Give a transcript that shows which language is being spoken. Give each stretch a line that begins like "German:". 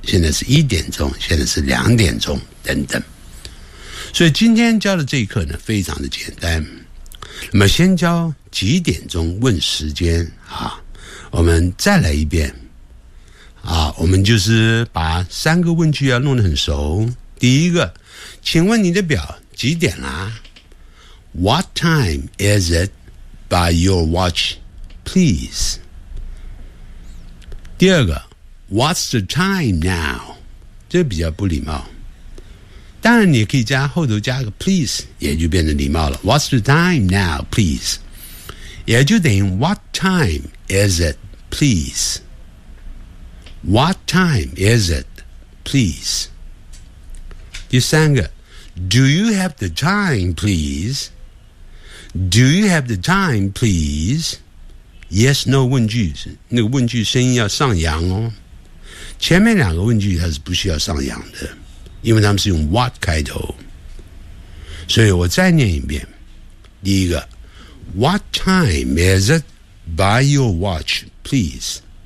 Chinese: 现在是一点钟，现在是两点钟，等等。所以今天教的这一课呢，非常的简单。那么先教几点钟问时间啊，我们再来一遍啊，我们就是把三个问句要弄得很熟。第一个，请问你的表。
English: 几点啦、啊、 What time is it by your watch, please?
Chinese: 第二个 What's the time now? 这比较不礼貌。当然你可以加后头加个 please, 也就变成礼貌了。
English: What's the time now, please? 也就等于 What time is it, please? What time is it, please? 第三个 Do you have the time, please? Do you have the time, please? Yes, no 问句，那个问句声音要上扬哦。
Chinese: 前面两个问句它是不需要上扬的，因为他们是用 what 开头。所以我再念一遍。
English: 第一个，What time is it by your watch, please?